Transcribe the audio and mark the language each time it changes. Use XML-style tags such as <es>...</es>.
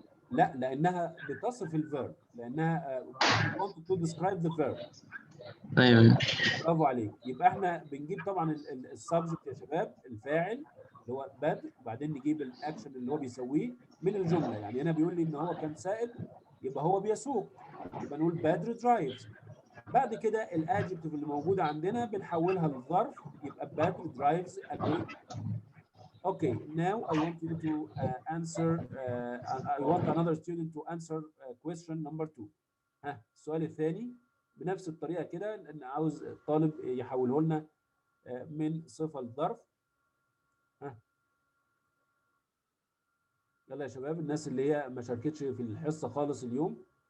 <ar>لا، لانها بتصف الفيرب، لانها</ar> <en>want to describe the verb.</en> <ar>ايوه برافو عليك. يبقى احنا بنجيب طبعا السبجكت يا شباب، الفاعل اللي هو بدر، وبعدين نجيب الاكشن اللي هو بيسويه من الجمله. يعني هنا بيقول لي ان هو كان سائق، يبقى هو بيسوق، يبقى نقول بدر درايفز. بعد كده الادجكتيف اللي موجوده عندنا بنحولها للظرف، يبقى بدر درايفز اجري.</ar> <en>Okay, now I want you to answer. I want another student to answer question number 2.</en> <ar>السؤال الثاني بنفس الطريقه كده، لان عاوز طالب يحوله لنا من صفه لظرف. يلا يا شباب، الناس اللي هي ما شاركتش في الحصه خالص اليوم.</ar>